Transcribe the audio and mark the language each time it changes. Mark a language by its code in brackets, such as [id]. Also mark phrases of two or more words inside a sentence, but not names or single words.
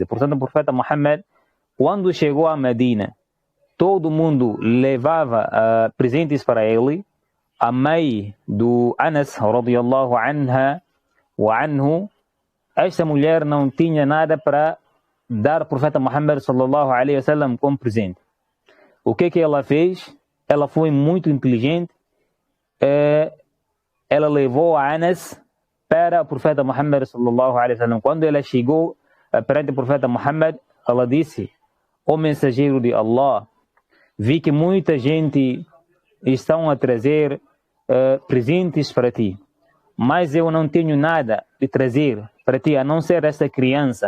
[pt] Portanto, o profeta Muhammad, quando chegou a Medina, todo mundo levava presentes para ele. A mãe do Anas, [ar] رضي الله عنها وعنه, [pt] esta mulher não tinha nada para dar ao profeta Muhammad [ar] صلى الله عليه وسلم [pt] como presente. O que ela fez? Ela foi muito inteligente. Ela levou a Anas para o profeta Muhammad [ar] صلى الله عليه وسلم. [pt] Quando ela chegou perante o profeta Muhammad, ela disse: "Ó mensageiro de Allah, vi que muita gente estão a trazer presentes para ti, mas eu não tenho nada de trazer para ti a não ser esta criança.